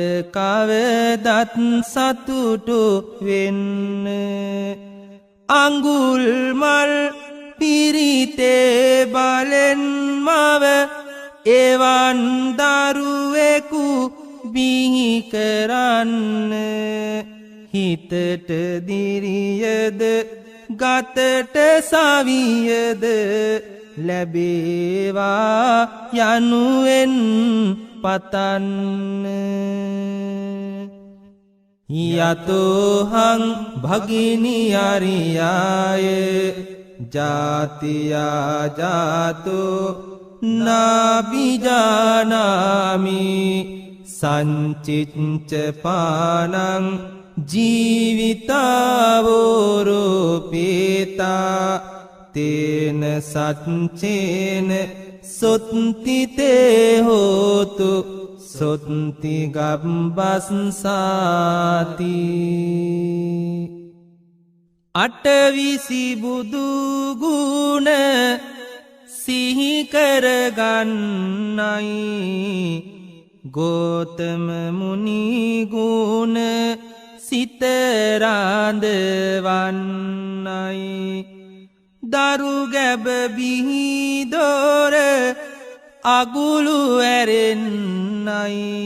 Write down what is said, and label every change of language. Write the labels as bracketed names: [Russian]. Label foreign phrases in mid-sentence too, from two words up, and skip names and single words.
[Sinhala] කවදත් සතුටු වෙන්න අඟුල් මල් පිරිතේ බලෙන් මව එවන් දරුවෙකු බිහි කරන්න හිතට දිරියද ගතට සවියද ලැබේවා යනුවෙන් පතන්න [Pali] යතෝහං භගිනි අරියාය ජාතියා ජාතෝ නාබිජානාමි සංචිච්ච පානං ජීවිතාවෝරෝපේතා තේන සච්චේන සොත්තිතේ හෝතු සොත්ති ගබ්බස්සාති [Sinhala] අටවිසි බුදු ගුණ සිහි කරගන්නයි ගෝතම මුනි ගුණ සිත රාඳවන්නයි දරු ගැබ බිහි දොර අගුළු ඇරෙන්නයි